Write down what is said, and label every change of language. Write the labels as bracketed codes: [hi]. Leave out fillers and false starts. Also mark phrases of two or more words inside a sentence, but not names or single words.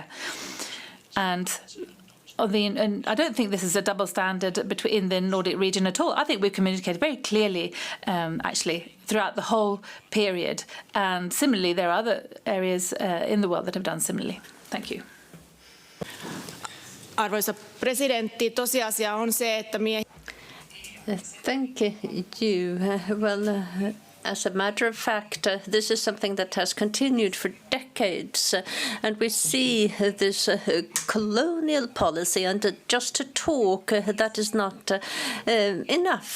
[en] And I don't think this is a double standard in the Nordic region at all. I think we've communicated very clearly, actually, throughout the whole period. And similarly, there are other areas in the world that have done similarly. Thank you. [fi] Arvoisa presidentti, tosiasia on se, että [en] Thank you. As a matter of fact, this is something that has continued for decades, and we see this colonial policy, and just to talk, that is not enough.